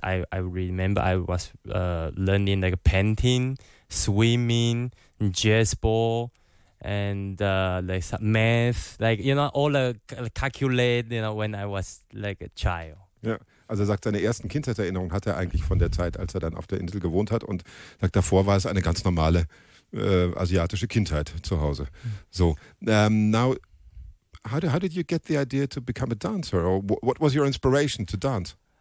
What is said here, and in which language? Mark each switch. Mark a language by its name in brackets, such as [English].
[English] I remember I was learning like painting, swimming, jazz ball, and like math, like, you know, all the calculate, you know, when I was like a child. Yeah. [German] Also er sagt, seine ersten Kindheitserinnerungen hat er eigentlich von der Zeit, als er dann auf der Insel gewohnt hat, und sagt, davor war es eine ganz normale asiatische Kindheit zu Hause. [English] So, now, how did you get the idea to become a dancer, or what was your inspiration to dance?